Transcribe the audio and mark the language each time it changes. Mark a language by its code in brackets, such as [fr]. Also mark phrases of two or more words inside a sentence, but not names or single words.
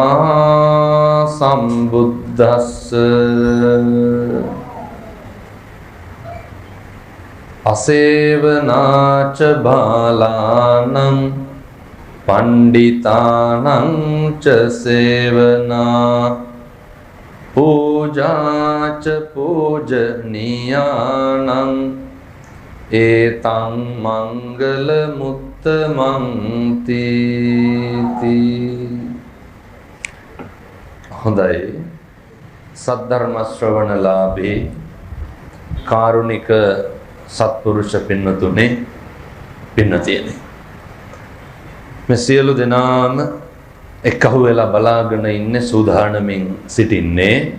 [pi] sambuddhassa Asevanāca bālānaṁ pandhitānaṁ ca sevanā pūjāca pūjanīyānaṁ etaṁ mangalamuttamam tīti [si] හොඳයි සද්ධර්ම ශ්‍රවණලාභී කාරුණික සත්පුරුෂ පින්නතුනේ පින්නතියනේ මේ සියලු දෙනාම එකහුව වෙලා බලාගෙන ඉන්නේ සූදානමින් සිටින්නේ